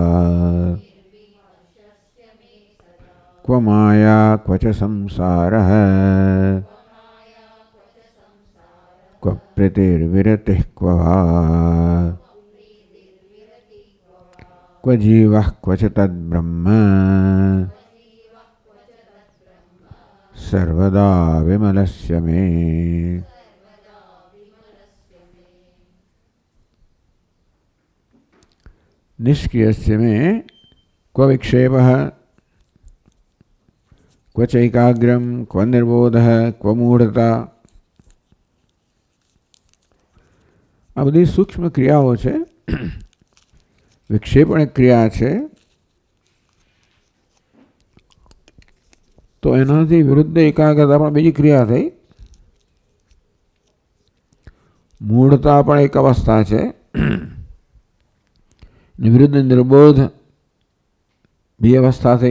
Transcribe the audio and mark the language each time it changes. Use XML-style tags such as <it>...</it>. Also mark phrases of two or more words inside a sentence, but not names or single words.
<sa>क्व माया क्व च संसारः क्व प्रीतिर्विरतिः क्व वा क्व जीवः क्व च तद्ब्रह्म सर्वदा विमलस्य मे। निष्क्रियस्य मे क्व विक्षेपः क्व चैकाग्र्यं क्व निर्बोधः क्व मूढ़ता।</sa> <gu>આ બધી સૂક્ષ્મ ક્રિયાઓ છે, વિક્ષેપણ એક ક્રિયા છે, તો એનાથી વિરુદ્ધ એકાગ્રતા પણ બીજી ક્રિયા થઈ। મૂઢતા પણ એક અવસ્થા છે, વિરુદ્ધ નિર્બોધ બી અવસ્થા થઈ।</gu>